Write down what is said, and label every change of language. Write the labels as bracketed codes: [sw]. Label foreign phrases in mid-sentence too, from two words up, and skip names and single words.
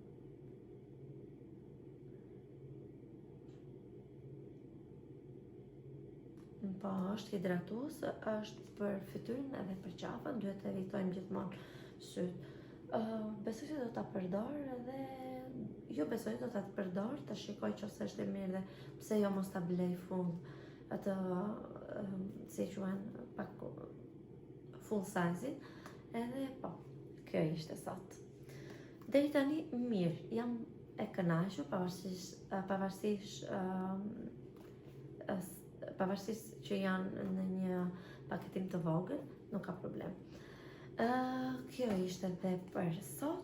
[sq] Po, është hidratues, është për fytyrën edhe për qafën, duhet të evitojmë gjithmonë syt. Besoj se do ta përdor edhe jo besoj do ta përdor, të shikoj nëse është e mirë dhe pse jo mos ta blej fund atë si quhen pak [en] full size-in. [sq] Edhe po, kjo ishte sot. Deri tani mirë, jam e kënaqur pavarësisht që janë në një paketim të vogël, nuk ka problem. Kjo ishte dhe për sot.